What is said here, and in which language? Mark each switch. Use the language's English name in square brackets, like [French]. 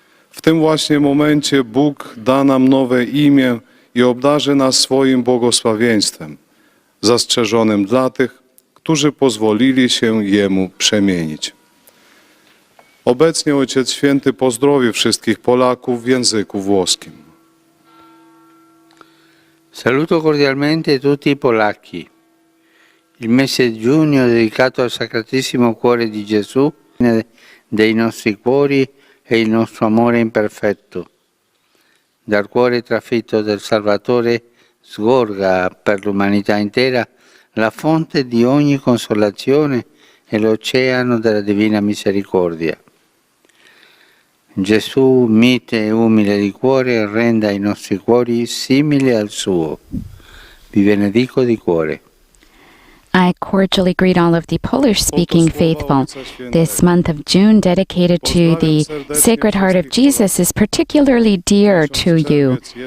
[Polish] W tym właśnie momencie Bóg da nam nowe imię i obdarzy nas swoim błogosławieństwem, zastrzeżonym dla tych, którzy pozwolili się Jemu przemienić. Obecnie Ojciec Święty pozdrowi wszystkich Polaków w języku włoskim. [Italian] Saluto cordialmente tutti i polacchi. Il mese di giugno dedicato al Sacratissimo Cuore di Gesù, dei nostri cuori e il nostro amore imperfetto. Dal cuore trafitto del Salvatore sgorga per l'umanità intera la fonte di ogni consolazione e l'oceano della divina misericordia. Gesù, mite e umile di cuore, renda i nostri cuori simili al suo. Vi benedico di cuore. [English] I cordially greet all of the Polish-speaking faithful. This month of June, dedicated to the Sacred Heart of Jesus, is particularly dear to you.